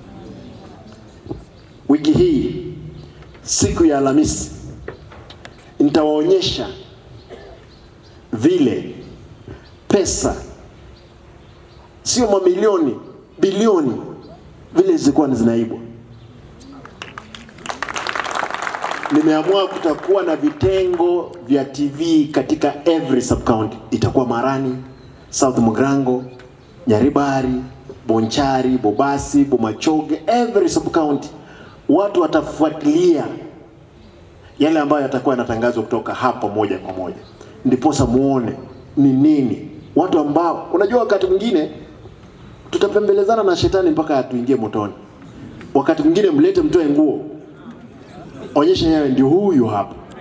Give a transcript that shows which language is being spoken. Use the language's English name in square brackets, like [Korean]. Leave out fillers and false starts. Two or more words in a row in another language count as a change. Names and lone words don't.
[Swahili] Wiki hii siku ya Alhamisi nitawaonyesha vile pesa, sio mamilioni, bilioni, vile zilikuwa zinaibwa. Nimeamua kutakuwa na vitengo vya TV katika [English] every sub county. [Swahili] Itakuwa Marani, South Mugrango, Nyaribari, Bonchari, Bobasi, Bomachoge, [English] every sub county. [Swahili] Watu watafuatilia yale ambayo yatakuwa yanatangazwa kutoka hapa moja kwa moja. Ndiposa muone ni nini. Watu ambao unajua wakati mwingine tutapembelezana na shetani mpaka atuingie motoni. Wakati mwingine mlete mtoe nguo, onyesha yeye ndio huyu hapa.